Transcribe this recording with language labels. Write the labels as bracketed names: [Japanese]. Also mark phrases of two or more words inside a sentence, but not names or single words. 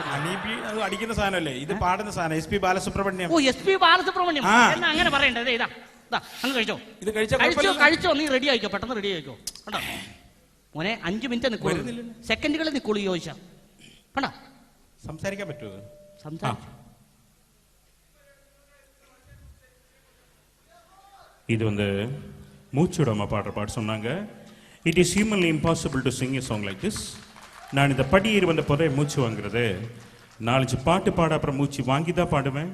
[Malayalam] ഹണീബി അത് അടിക്കുന്ന സാധനമല്ലേ, ഇത് പാടുന്ന സാധനം. എസ് പി ബാലസുബ്രഹ്മണ്യം. എന്നാ അങ്ങനെ പറയണ്ടേ. ഇതാ അങ്ങ് കഴിച്ചോ. ഇത് കഴിച്ചോ. നീ റെഡി ആയിക്കോ, പെട്ടെന്ന് റെഡി ആയിക്കോ. കണ്ടോ മോനെ, 5 മിനിറ്റ് നിൽക്കുള്ളൂ, സെക്കൻഡുകളിൽ നിൽക്കുള്ളൂ. ചോദിച്ചാ കണ്ടോ, സംസാരിക്കാൻ പറ്റുമോ? [Tamil] இது மூச்சு விடாம பாடுற பாட்டு சொன்னாங்க. [English] It is humanly impossible to sing a song like this. நான் இந்த படியேறி வந்த போதே மூச்சு வாங்குறது. 4-5 பாட்டு பாட அப்புறம் மூச்சு வாங்கி தான் பாடுவேன்.